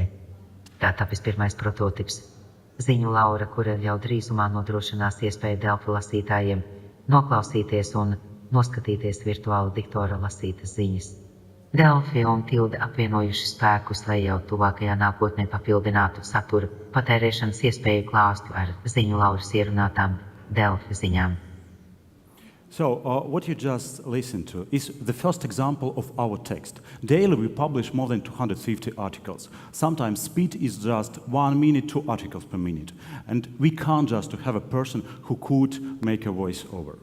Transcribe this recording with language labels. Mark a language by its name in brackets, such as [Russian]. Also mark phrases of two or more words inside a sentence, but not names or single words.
[Latvian] Tā tapis pirmais prototips. Ziņu Laura, kura jau drīzumā nodrošinās iespēju Delfi lasītājiem noklausīties un noskatīties virtuāla diktora lasītas ziņas. Delfi un Tilde apvienojuši spēkus, lai jau tuvākajā nākotnē papildinātu satura patērēšanas iespēju klāstu ar ziņu Lauras ierunātām Delfi ziņām. [English] So what you just listened to is the first example of our text. Daily we publish more than 250 articles. Sometimes speed is just 1 minute, 2 articles per minute. And we can't just have a person who could make a voiceover.